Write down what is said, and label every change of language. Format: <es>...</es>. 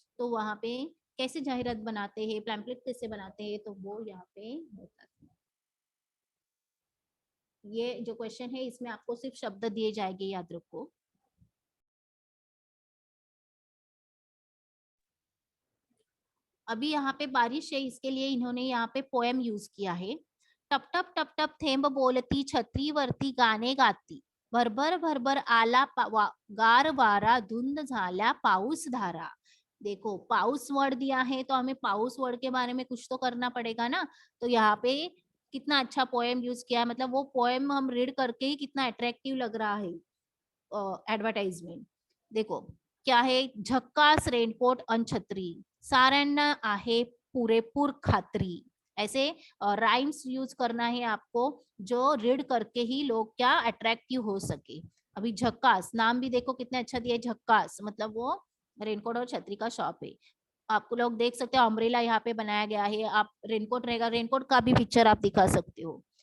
<hi>तो वहाँ पे कैसे जाहिरात बनाते हैं, पैम्पलेट कैसे बनाते हैं, तो वो यहाँ पे होता है। ये जो क्वेश्चन है इसमें आपको सिर्फ शब्द दिए जाएंगे, याद रखो। अभी यहाँ पे बारिश है इसके लिए इन्होंने यहाँ पे पोएम यूज किया है।</hi> <mr>टप टप टप टप थेंब बोलती छत्रीवरती गाणे गाती, भरभर भरभर आला गार वारा, धुंद झाल्या पाऊस धारा।</mr> <hi>देखो पाऊस वर्ड दिया है तो हमें पाऊस वर्ड के बारे में कुछ तो करना पड़ेगा ना। तो यहाँ पे कितना अच्छा पोएम यूज किया है, मतलब वो पोएम हम रीड करके ही कितना अट्रैक्टिव लग रहा है एडवर्टाइजमेंट।</hi> <mr>देखो क्या है, झक्कास रेनकोट अन छत्री, साऱ्यांना आहे पुरेपूर खात्री।</mr> <hi>ऐसे राइम्स यूज करना है आपको जो रीड करके ही लोग क्या अट्रैक्टिव हो सके। अभी झक्कास नाम भी देखो कितना अच्छा दिया है, झक्कास मतलब वो रेनकोट और छतरी का शॉप है। आपको लोग देख सकते हो अम्ब्रेला यहाँ पे बनाया गया है, आप रेनकोट रहेगा, रेनकोट का भी पिक्चर आप दिखा सकते हो।</hi>